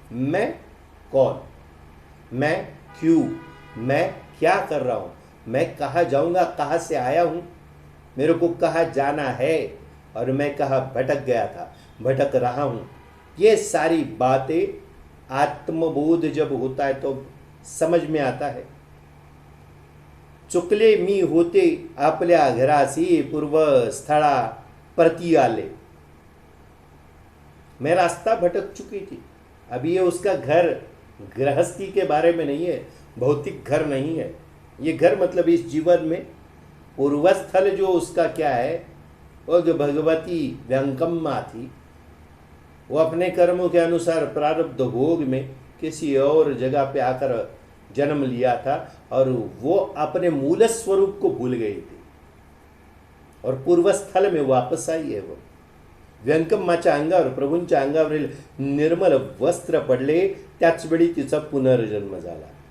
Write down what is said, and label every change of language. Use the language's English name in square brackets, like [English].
[Hindi] मैं कौन, मैं क्यों, मैं क्या कर रहा हूं, मैं कहाँ जाऊंगा, कहाँ से आया हूं, मेरे को कहाँ जाना है, और मैं कहाँ भटक गया था, भटक रहा हूं. ये सारी बातें आत्मबोध जब होता है तो समझ में आता है. [Marathi] चुकले मी होते आपल्या घरासी, पूर्व स्थळा प्रति आले. [Hindi] मैं रास्ता भटक चुकी थी. अभी ये उसका घर गृहस्थी के बारे में नहीं है, भौतिक घर नहीं है. ये घर मतलब इस जीवन में पूर्वस्थल जो उसका क्या है, वो जो भगवती व्यंकम्मा थी, वो अपने कर्मों के अनुसार प्रारब्ध भोग में किसी और जगह पे आकर जन्म लिया था, और वो अपने मूल स्वरूप को भूल गई थी और पूर्वस्थल में वापस आई है. वो [Marathi] व्यंकम्माच्या अंगावर, प्रभूंच्या अंगावरील निर्मल वस्त्र पडले, त्याच वेळी तिचा पुनर्जन्म झाला.